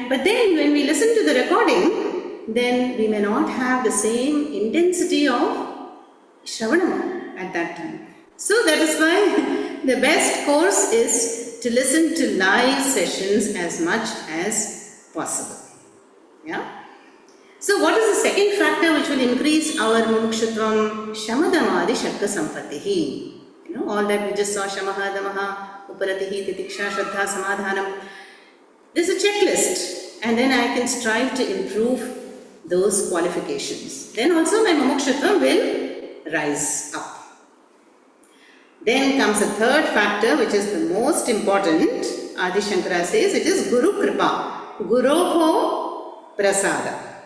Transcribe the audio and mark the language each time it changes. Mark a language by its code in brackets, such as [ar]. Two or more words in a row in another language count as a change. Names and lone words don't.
[en] But then when we listen to the recording, then we may not have the same intensity of Shravanam at that time. So that is why the best course is to listen to live sessions as much as possible. Yeah? So what is the second factor which will increase our mumukshutvam? [sa] शमदमादि षट्क सम्पत्तिः. [en] All that we just saw, [sa] शमः, दमः, उपरतिः, तितिक्षा, श्रद्धा, समाधानम्. [en] There's a checklist and then I can strive to improve those qualifications. Then also my mumukshutvam will rise up. Then comes a third factor which is the most important. Adi Shankara says it is [sa] गुरु कृपा गुरोः प्रसादः.